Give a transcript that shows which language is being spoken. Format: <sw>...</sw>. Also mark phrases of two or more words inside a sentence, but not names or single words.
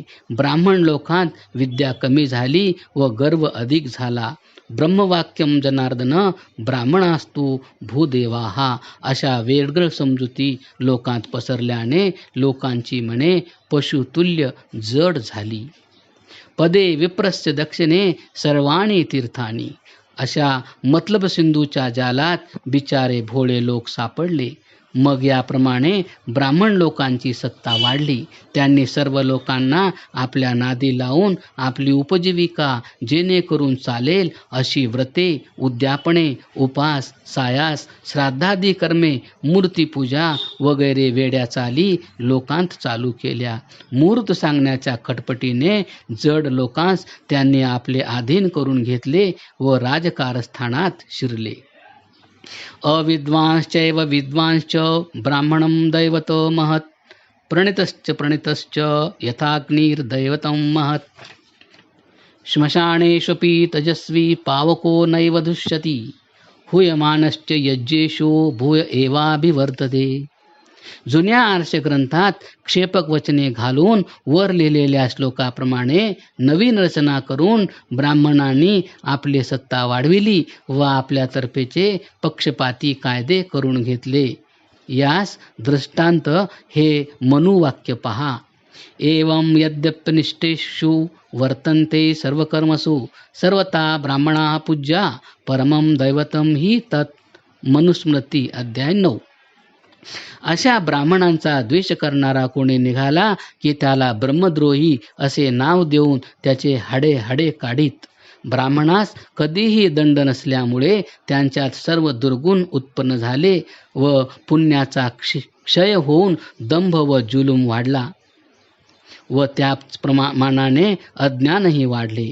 <mr>ब्राह्मण लोकांत विद्या कमी झाली व गर्व अधिक झाला.</mr> <sa>ब्रह्मवाक्यम जनार्दन ब्राह्मणास्तु भूदेवाहा</sa> <mr>अशा वेगळ समजुती लोकांत पसरल्याने लोकांची मने पशुतुल्य जड झाली.</mr> <sa>पदे विप्रस्य दक्षिणे सर्वाणी तीर्थानी</sa> <mr>अशा मतलब सिंधूच्या जालात बिचारे भोळे लोक सापडले. मग याप्रमाणे ब्राह्मण लोकांची सत्ता वाढली. त्यांनी सर्व लोकांना आपल्या नादी लावून आपली उपजीविका जेणेकरून चालेल अशी व्रते, उद्यापने, उपास, सायास, श्राद्धादी कर्मे, मूर्तीपूजा वगैरे वेड्या चाली लोकांत चालू केल्या. मूर्त सांगण्याच्या खटपटीने जड लोकांस त्यांनी आपले अधीन करून घेतले व राजकारस्थानात शिरले.</mr> <sa>अविद्वांश्चैव विद्वांश्च ब्राह्मणं दैवतो महत् प्रणितश्च यथाग्निर्दैवतं महत् श्मशानेष्वपि तेजस्वी पावको नैव दुष्यति हूयमानश्च यज्ञेषु भूय एवाभिवर्तते.</sa> <mr>जुन्या आर्ष ग्रंथात क्षेपक वचने घालून वर लिहिलेल्या श्लोकाप्रमाणे नवीन रचना करून ब्राह्मणांनी आपली सत्ता वाढविली व आपल्यातर्फेचे पक्षपाती कायदे करून घेतले. यास दृष्टांत हे मनुवाक्य पहा.</mr> <sa>एवं यद्यप्यनिष्ठेषु वर्तन्ते सर्वकर्मसु सर्वता ब्राह्मणाः पूज्या परमं दैवतं हि तत्.</sa> <mr>मनुस्मृती अध्याय 9. अशा ब्राह्मणांचा द्वेष करणारा कोणी निघाला की त्याला ब्रह्मद्रोही असे नाव देऊन त्याचे हाडे हाडे काढीत. ब्राह्मणास कधीही दंड नसल्यामुळे त्यांच्यात सर्व दुर्गुण उत्पन्न झाले व पुण्याचा क्षय होऊन दंभ व जुलूम वाढला व त्याच प्रमाणाने अज्ञानही वाढले.</mr>